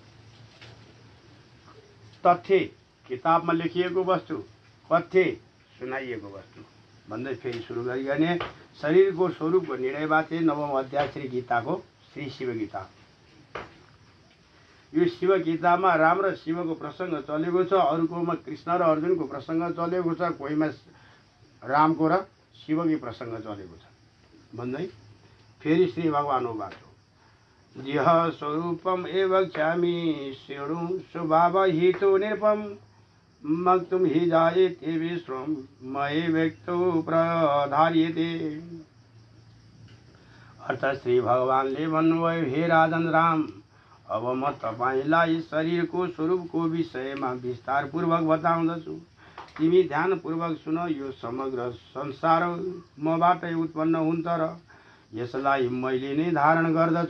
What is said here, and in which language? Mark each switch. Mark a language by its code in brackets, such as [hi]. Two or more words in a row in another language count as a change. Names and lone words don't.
[ne] तथ्य किताबमा लेखिएको वस्तु, कथ्य सुनाइएको वस्तु भन्दै फेरि सुरु गर्ने शरीरको स्वरूपको निर्णयबाट 9औं अध्याय श्री गीताको श्री शिव गीता। यो शिव गीतामा राम र शिवको प्रसङ्ग चलेको छ। अरूकोमा कृष्ण र अर्जुनको प्रसङ्ग चलेको छ। कोहीमा रामको र शिवको प्रसङ्ग चलेको छ। भन्दै फेरि श्री भगवान [sa] बाटो जिह स्वरूपम एव क्षामी शृणु स्वभाव हितो निरुपम मक्तुम हि जायते विश्वम मयि व्यक्तो प्रधार्यते। [ne] अर्थ श्री भगवानले भन्नुभयो, हे राजन राम, अब म तपाईलाई शरीरको स्वरूपको विषयमा विस्तारपूर्वक बताउँदछु। तिमी ध्यानपूर्वक सुन। यो समग्र संसार मबाटै उत्पन्न हुन्छ र यसलाई मैले नै धारण गर्दछु।